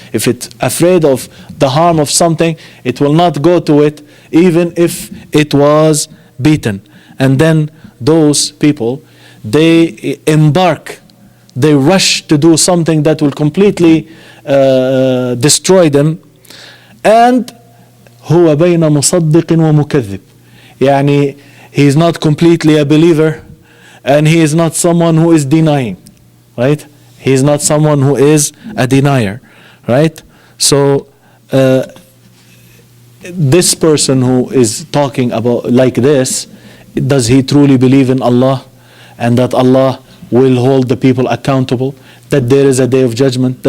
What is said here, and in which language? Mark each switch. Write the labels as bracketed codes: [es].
[en] If it's afraid of the harm of something, it will not go to it, even if it was beaten. And then those people, they rush to do something that will completely destroy them. And [ar] هو بين مصدق ومكذب. [en] He is not completely a believer, and he is not someone who is denying, right? He is not someone who is a denier, right? So this person who is talking about like this, does he truly believe in Allah, and that Allah will hold the people accountable, that there is a day of judgment?